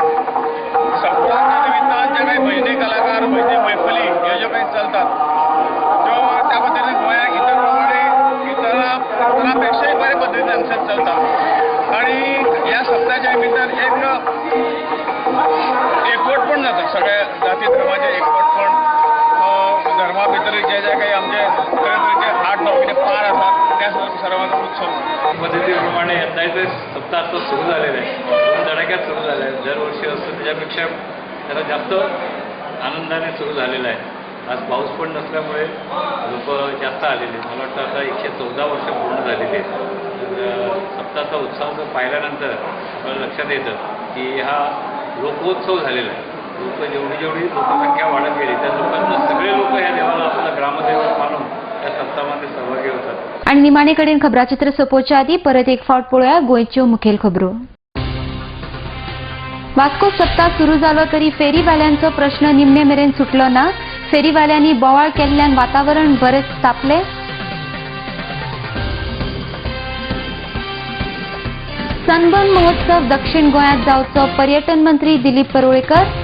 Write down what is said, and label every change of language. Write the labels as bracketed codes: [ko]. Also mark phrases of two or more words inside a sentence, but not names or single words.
[kok] सप्ताहाच्या निमित्तान जे काही भजनी कलाकार, भजनी मैफली ह्यो ज्यो काही चलतात त्यो त्या पद्दतीन गोंयांत इतर प्रमाणे इतरांपेक्षाय बरे पद्दतीन हांगसर चलता. आणि ह्या सप्ताहाच्या निमित्तान एकवटपण जाता, सगळ्या जाती धर्माचे एकवटपण. धर्मा भितर जे जे काही आमचे तरेतरेचे 8-9 कितें पार आसात त्या सर्वांचो उत्सव. [mr] पद्धतीप्रमाणे 27 सप्ताह तो सुरू झालेला आहे. धडाक्यात सुरू झाला आहे. दरवर्षी असतं त्याच्यापेक्षा जरा जास्त आनंदाने सुरू झालेला आहे. आज पाऊस पण नसल्यामुळे लोक जास्त आलेले. मला वाटतं आता 114 वर्ष पूर्ण झालेली आहेत. सप्ताहाचा उत्सव जर पाहिल्यानंतर आपल्याला लक्षात येतं की हा लोकोत्सव झालेला आहे. लोक जेवढी लोकसंख्या वाढत गेली त्या लोकांना सगळे लोक ह्या देवाला आपला ग्रामदैवत मानून त्या सप्ताहामध्ये सहभागी होतात. [kok] आणि निमाणे कडेन खबराचित्र सोंपोवच्या आदी परत एक फावट पळोवया गोंयच्यो मुखेल खबरो. वास्को सप्ताह सुरू जालो तरी फेरीवाल्यांचो प्रश्न निमणे मेरेन सुटलो ना. फेरीवाल्यांनी बोवाळ केल्ल्यान वातावरण बरेच तापले. सनबर्न महोत्सव दक्षिण गोंयांत जावचो पर्यटन मंत्री दिलीप परोळेकर.